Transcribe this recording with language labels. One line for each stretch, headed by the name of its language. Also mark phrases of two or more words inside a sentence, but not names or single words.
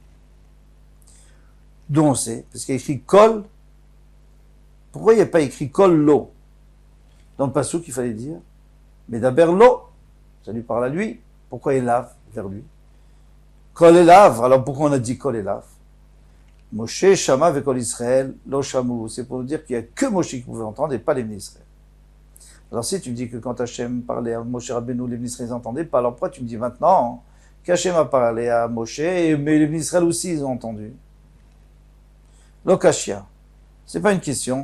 French: D'où on sait, parce qu'il y a écrit Kol. Pourquoi il n'y a pas écrit
Hebrew: קול לו?
French: Dans le passouk, il fallait dire
Hebrew: מדבר לו.
French: Ça lui parle à lui. Pourquoi Elav vers lui?
Hebrew: קול אליו.
French: Alors pourquoi on a dit
Hebrew: קול אליו? משה שמע וכל ישראל לא שמעו.
French: C'est pour nous dire qu'il n'y a que Moshe qui pouvait entendre et pas les Béni Israël. Alors si tu me dis que quand Hachem parlait à Moshe Rabbeinu, les Béni Israël n'entendaient pas, alors pourquoi tu me dis maintenant qu'Hachem a parlé à Moshe, mais les Béni Israël aussi ils ont entendu? Lokashia. C'est pas une question.